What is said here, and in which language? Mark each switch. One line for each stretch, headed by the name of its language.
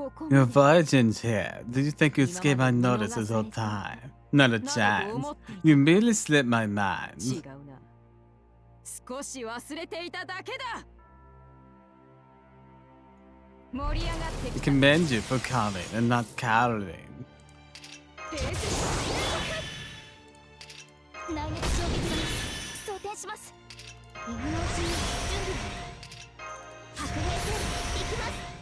English: Your virgin's here. Did you think you'd escape my notice this whole time? Not a chance. You merely slipped my mind.
Japanese: 違うな。少し忘れていただけだ。盛り上がってきた。
English: Commend you for coming and not cowering.
Japanese: 内熱衝撃が装填します。今のうちに準備白兵戦行きます。